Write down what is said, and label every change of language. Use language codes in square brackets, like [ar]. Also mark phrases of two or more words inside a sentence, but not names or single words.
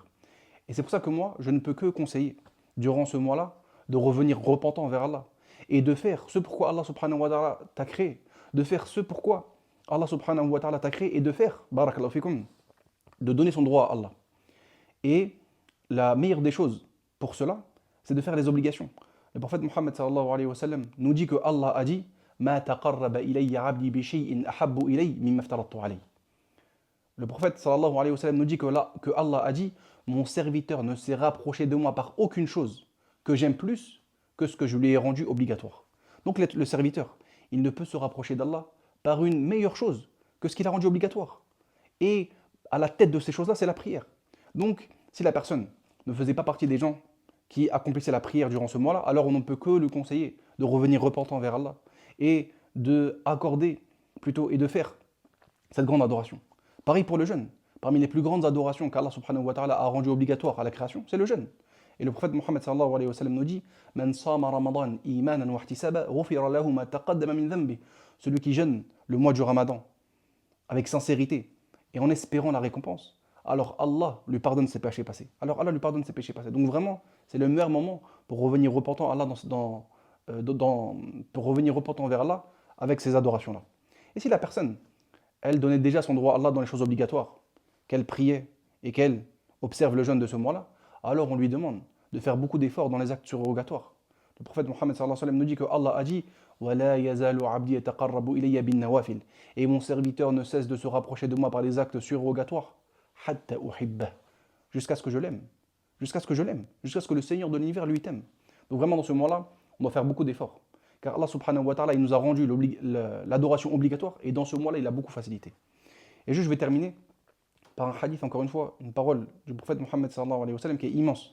[fr] Et c'est pour ça que moi, je ne peux que conseiller, durant ce mois-là, de revenir repentant vers Allah et de faire ce pourquoi Allah [ar] سبحانه وتعالى [fr] t'a créé, de faire ce pourquoi Allah [ar] سبحانه وتعالى [fr] t'a créé et de faire, [ar] بارك الله فيكم, [fr] de donner son droit à Allah. Et la meilleure des choses pour cela, c'est de faire les obligations. Le prophète Mohammed [ar] صلى الله عليه وسلم [fr] nous dit que Allah a dit [ar] ما تقرب إلي عبدي ب شيء أحب إلي مما افترضت عليه. [fr] Le prophète [ar] صلى الله عليه وسلم [fr] nous dit que Allah a dit Mon serviteur ne s'est rapproché de moi par aucune chose que j'aime plus que ce que je lui ai rendu obligatoire. Donc le serviteur, il ne peut se rapprocher d'Allah par une meilleure chose que ce qu'il a rendu obligatoire. Et à la tête de ces choses-là, c'est la prière. Donc, si la personne ne faisait pas partie des gens qui accomplissaient la prière durant ce mois-là, alors on ne peut que lui conseiller de revenir repentant vers Allah et de accorder plutôt et de faire cette grande adoration. Pareil pour le jeûne. Parmi les plus grandes adorations qu'Allah [ar] سبحانه وتعالى [fr] a rendues obligatoires à la création, c'est le jeûne. Et le prophète Mohammed [ar] صلى الله عليه وسلم [fr] nous dit [ar] من صام رمضان إيمانا و احتسابا غفر له ما تقدم من ذنبه. [fr] Celui qui jeûne le mois du ramadan avec sincérité et en espérant la récompense, alors Allah lui pardonne ses péchés passés. Donc vraiment, c'est le meilleur moment pour revenir repentant, pour revenir repentant vers Allah avec ces adorations-là. Et si la personne, elle donnait déjà son droit à Allah dans les choses obligatoires, qu'elle priait et qu'elle observe le jeûne de ce mois-là, alors on lui demande de faire beaucoup d'efforts dans les actes surrogatoires. Le prophète Mohammed [ar] صلى الله عليه وسلم [fr] nous dit que Allah a dit [ar] وَلَا يَزَالُ عَبْدِي يَتَقَرَّبُ إِلَيَّ بِالنَّوَافِلِ. [fr] Et mon serviteur ne cesse de se rapprocher de moi par les actes surrogatoires [ar] حَتَّى أُحِبَّهُ. [fr] Jusqu'à ce que je l'aime. Jusqu'à ce que le Seigneur de l'univers lui t'aime. Donc vraiment dans ce mois-là, on doit faire beaucoup d'efforts. Car Allah [ar] سبحانه وتعالى, [fr] il nous a rendu l'adoration obligatoire et dans ce mois-là, il a beaucoup facilité. Et je vais terminer par un hadith, encore une fois, une parole du prophète Mohammed [ar] صلى الله عليه وسلم [fr] qui est immense.